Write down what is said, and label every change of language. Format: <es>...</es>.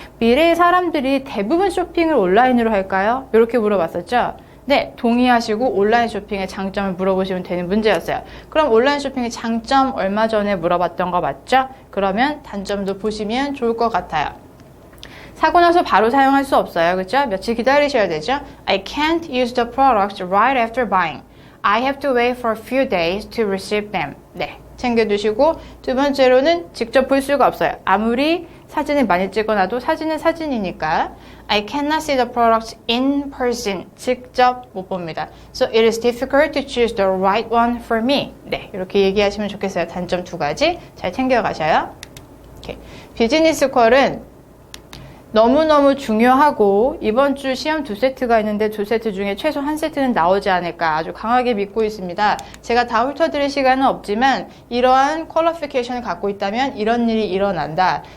<ko>미래의 사람들이 대부분 쇼핑을 온라인으로 할까요? 이렇게 물어봤었죠. 네, 동의하시고 온라인 쇼핑의 장점을 물어보시면 되는 문제였어요. 그럼 온라인 쇼핑의 장점 얼마 전에 물어봤던 거 맞죠? 그러면 단점도 보시면 좋을 것 같아요. 사고 나서 바로 사용할 수 없어요. 그렇죠? 며칠 기다리셔야 되죠?</ko> <en>I can't use the products right after buying. I have to wait for a few days to receive them.</en> <ko>네, 챙겨두시고, 두 번째로는 직접 볼 수가 없어요. 아무리 사진을 많이 찍어놔도 사진은 사진이니까</ko> <en>I cannot see the products in person.</en> <ko>직접 못 봅니다.</ko> <en>So it is difficult to choose the right one for me.</en> <ko>네, 이렇게 얘기하시면 좋겠어요. 단점 두 가지 잘 챙겨가셔요. 오케이. 비즈니스 퀄은 너무너무 중요하고, 이번 주 시험 2세트가 있는데 2세트 중에 최소 1세트는 나오지 않을까 아주 강하게 믿고 있습니다. 제가 다 훑어드릴 시간은 없지만 이러한 퀄리피케이션을 갖고 있다면 이런 일이 일어난다.</ko>